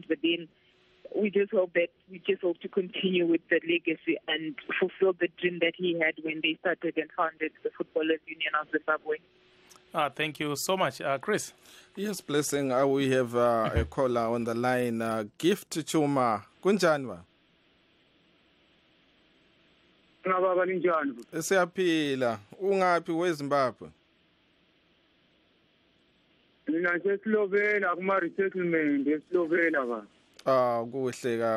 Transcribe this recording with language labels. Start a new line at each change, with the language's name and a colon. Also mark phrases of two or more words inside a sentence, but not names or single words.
English: But then we just hope to continue with the legacy and fulfill the dream that he had when they started and founded the Footballers Union of Zimbabwe. Thank you so much, Chris. Yes, blessing. We have a caller on the line.
North Ndebele: Gift Chuma. Kunjani? Siyaphila. Ungaphi weZimbabwe? Mina seSlovenia kuma resettlement eSlovenia ba. Kuhle ka.